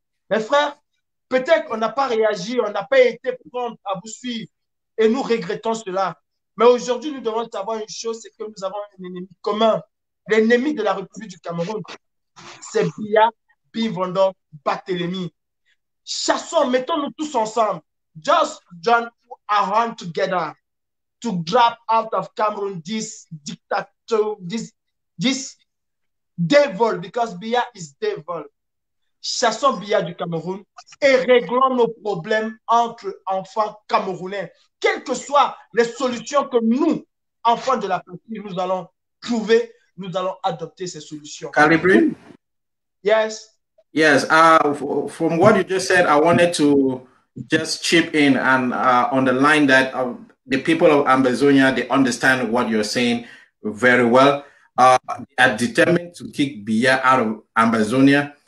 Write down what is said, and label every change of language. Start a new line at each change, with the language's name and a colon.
French: Mes frères, peut-être qu'on n'a pas réagi, on n'a pas été prompt à vous suivre et nous regrettons cela. Mais aujourd'hui, nous devons savoir une chose, c'est que nous avons un ennemi commun. L'ennemi de la République du Cameroun, c'est Biya Bimvondor Barthélemy. Chassons, mettons-nous tous ensemble.
English: Just join our hand together to grab out of Cameroon this dictator, this devil, because Biya is devil.
French: Chassons Biya du Cameroun et réglons nos problèmes entre enfants camerounais. Quelles que soient les solutions que nous, enfants de la patrie, nous allons trouver, nous allons adopter ces solutions. Calibri?
English: Yes. Yes. From what you just said, I wanted to just chip in and underline that the people of Ambazonia, they understand what you're saying very well. They are determined to kick Biya out of Ambazonia.